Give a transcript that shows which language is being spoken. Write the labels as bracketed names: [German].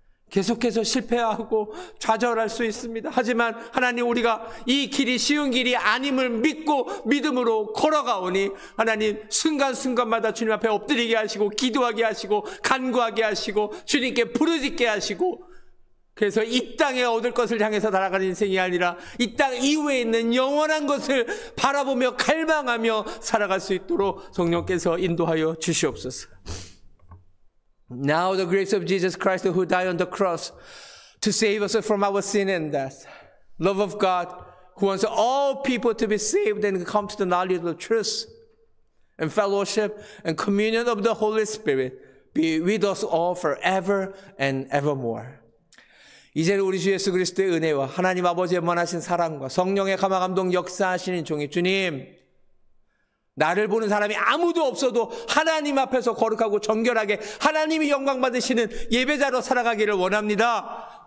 [Korean] 계속해서 실패하고 좌절할 수 있습니다. 하지만 하나님 우리가 이 길이 쉬운 길이 아님을 믿고 믿음으로 걸어가오니 하나님 순간순간마다 주님 앞에 엎드리게 하시고 기도하게 하시고 간구하게 하시고 주님께 부르짖게 하시고 그래서 이 땅에 얻을 것을 향해서 날아가는 인생이 아니라 이 땅 이후에 있는 영원한 것을 바라보며 갈망하며 살아갈 수 있도록 성령께서 인도하여 주시옵소서. [English] Now the grace of Jesus Christ who died on the cross to save us from our sin and death. Love of God who wants all people to be saved and come to the knowledge of the truth and fellowship and communion of the Holy Spirit be with us all forever and evermore. [Korean] 이제는 우리 주 예수 그리스도의 은혜와 하나님 아버지의 원하신 사랑과 성령의 감화감동 역사하시는 종이 주님 나를 보는 사람이 아무도 없어도 하나님 앞에서 거룩하고 정결하게 하나님이 영광 받으시는 예배자로 살아가기를 원합니다.